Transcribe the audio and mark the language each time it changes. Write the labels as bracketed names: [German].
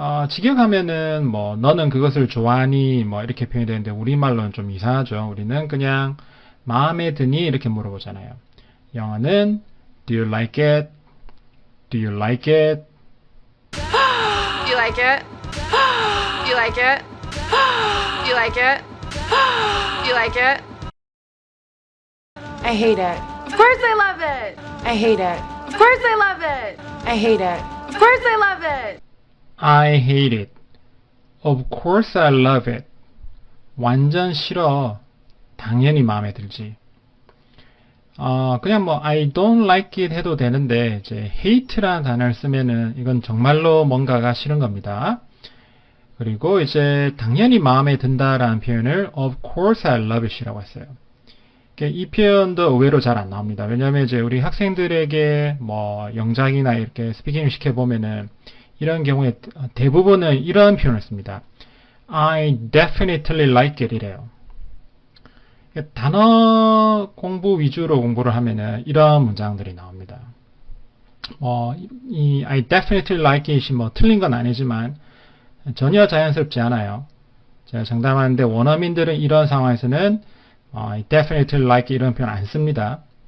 [Korean] 직역하면은 뭐 너는 그것을 좋아하니? 뭐 이렇게 표현이 되는데 우리말로는 좀 이상하죠. 우리는 그냥 마음에 드니? 이렇게 물어보잖아요. 영어는 [English] Do you like it? Do you like it? Do you like it? Do you like it? Do you like it? Do you like it? I hate it. Of course I love it. I hate it. Of course I love it. I hate it. Of course I love it. I hate it. Of course I love it. [Korean] 완전 싫어. 당연히 마음에 들지. 그냥 뭐 [English] I don't like it [Korean] 해도 되는데 이제 hate라는 단어를 쓰면은 이건 정말로 뭔가가 싫은 겁니다. 그리고 이제 당연히 마음에 든다라는 표현을 [English] of course I love it [Korean] 이라고 했어요. 이 표현도 의외로 잘 안 나옵니다. 왜냐하면 이제 우리 학생들에게 뭐 영작이나 이렇게 스피킹을 시켜보면은 이런 경우에 대부분은 이런 표현을 씁니다. [English] I definitely like it [Korean] 이래요. 단어 공부 위주로 공부를 하면은 이런 문장들이 나옵니다. 이 [English] I definitely like it [Korean] 이 뭐 틀린 건 아니지만 전혀 자연스럽지 않아요. 제가 장담하는데 원어민들은 이런 상황에서는 [English] I definitely like it [Korean] 이런 표현 안 씁니다.